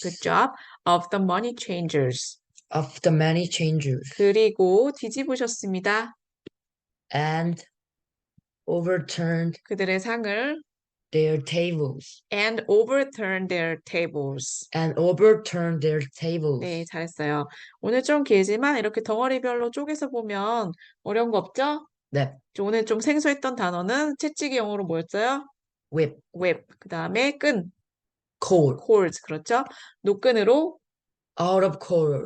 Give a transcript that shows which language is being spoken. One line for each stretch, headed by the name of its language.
English: good job, of the money changers. Of the money changers.
Korean: 그리고 뒤집으셨습니다.
English: And overturned
Korean: 그들의 상을
English: their tables. and overturned their tables. And overturned their tables.
Korean: 네, 잘했어요. 오늘 좀 길지만 이렇게 덩어리별로 쪼개서 보면 어려운 거 없죠? 네. 오늘 좀 생소했던 단어는 채찍이 영어로 뭐였어요?
English: whip,
Korean: whip. 그 다음에 끈,
English: cord,
Korean: cords. 그렇죠? 노끈으로.
English: out of cord.